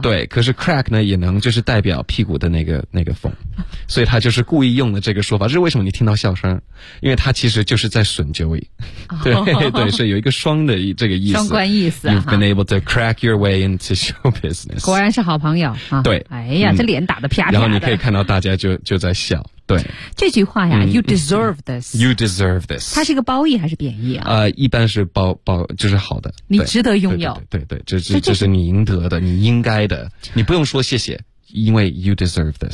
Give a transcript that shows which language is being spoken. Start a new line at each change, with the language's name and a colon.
Chinese: 对可是 crack 呢也能就是代表屁股的那个缝所以他就是故意用了这个说法这是为什么你听到笑声因为他其实就是在损 Joey 对、哦、对是有一个双的这个意思双关意思
English: You've been able to crack your way into show business
Chinese: 果然是好朋友、啊、对哎呀、嗯、这脸打得啪啪的然后你可以看到大家就在笑对这句话呀、嗯、
English: You deserve this You deserve this
Chinese: 它是一个褒义还是贬义啊一般是褒就是好的你值得拥有对 对, 对, 对这是你赢得的你应该的你不用说谢谢因为
English: you deserve this